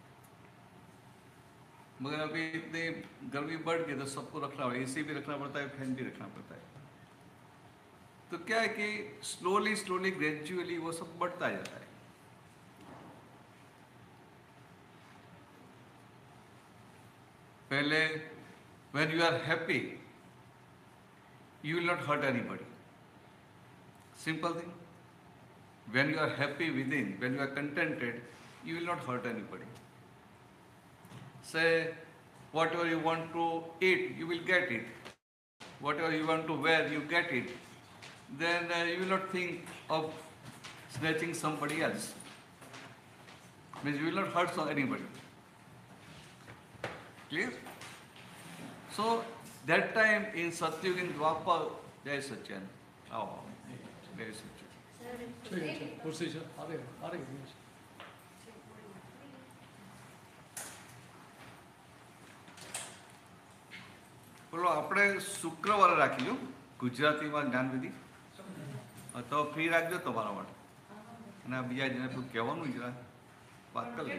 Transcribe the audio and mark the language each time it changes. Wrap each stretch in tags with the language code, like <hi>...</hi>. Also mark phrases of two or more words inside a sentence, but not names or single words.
<hi>मगर अभी इतनी गर्मी बढ़ गई तो सबको रखना पड़ता है, एसी भी रखना पड़ता है, फैन भी रखना पड़ता है। तो क्या है कि</hi> <en>slowly gradually</en> <hi>वो सब बढ़ता जाता है।</hi> <en>पहले when you are happy, you will not hurt anybody. Simple thing. When you are happy within, when you are contented, you will not hurt anybody. Say, whatever you want to eat, you will get it. Whatever you want to wear, you get it. Then you will not think of snatching somebody else. Means you will not hurt anybody. Clear? So, that time in Satyug, in Dwapar, Jai Satyan. Oh, Jai Satyan.</en> <zh>这个不是一下，拿这个东西。</zh> <gu>બોલો આપણે શુક્રવારે રાખીશું ગુજરાતીમાં જ્ઞાનવિધિ, તો ફ્રી રાખજો તમારા માટે, અને આ બીજા જેને કોઈ કહેવાનું જરા વાત કરી લે.</gu>